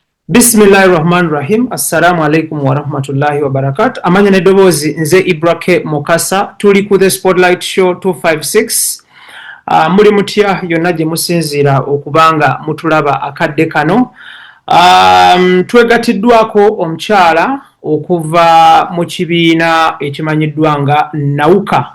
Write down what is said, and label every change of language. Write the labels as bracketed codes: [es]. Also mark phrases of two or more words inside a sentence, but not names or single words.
[ar] بسم الله الرحمن الرحيم. السلام عليكم ورحمة الله وبركاته. [lg] Amanya nedobozi nze Ibrake Mokasa. Tuli ku the Spotlight Show 256. Muli mutya yonna gye musinziira okubanga mutulaba akadde kano. Twegatiddwako omukyala okuva mu kibiina ekimanyiddwa nga NAUCA.